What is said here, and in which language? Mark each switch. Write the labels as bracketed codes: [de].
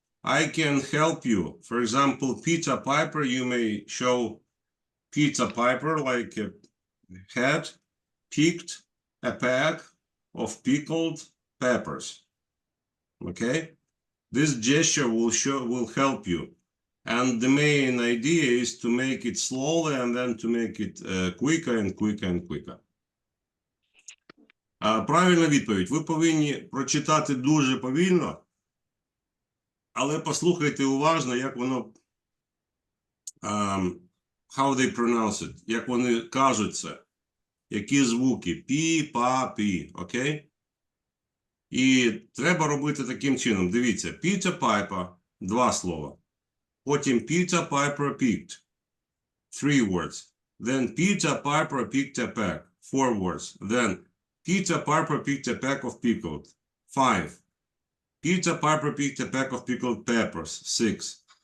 [en] I can help you. For example, Peter Piper, you may show Peter Piper like a had picked a pack of pickled peppers. Okay, this gesture will help you, and the main idea is to make it slowly and then to make it quicker and quicker and quicker. [uk] Правильна відповідь. Ви повинні прочитати дуже повільно, але послухайте уважно, як воно how they pronounce it, як вони кажуть це, які звуки, пі, па, пі, окей? І треба робити таким чином. Дивіться, Peter Piper, 2 слова. Потім Peter Piper picked, 3 words. [en] Then Peter Piper picked a pack, 4 words. Then Peter Piper picked a pack of pickled, 5. Peter Piper picked a pack of pickled peppers, 6.